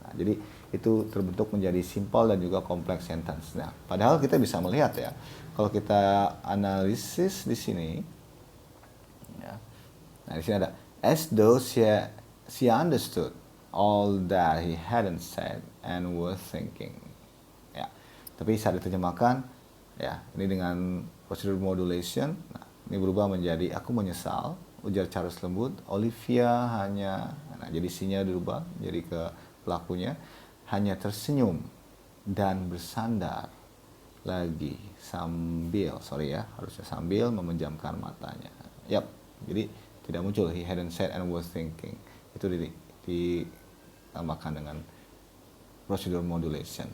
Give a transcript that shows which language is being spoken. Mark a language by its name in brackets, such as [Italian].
[Indonesian] Nah, jadi itu terbentuk menjadi simple dan juga complex sentence. Nah, padahal kita bisa melihat ya, kalau kita analisis di sini, ya, nah di sini ada [English] as though she understood all that he hadn't said and was thinking. [Indonesian] Ya, tapi saat diterjemahkan, ya ini dengan prosedur modulation, nah, ini berubah menjadi aku menyesal, ujar Charles lembut. Olivia hanya, nah jadi C-nya dirubah jadi ke pelakunya, hanya tersenyum dan bersandar lagi harusnya sambil memejamkan matanya. Yap, jadi tidak muncul [English] he hadn't said and was thinking. [Indonesian] Itu ditambahkan dengan prosedur modulation.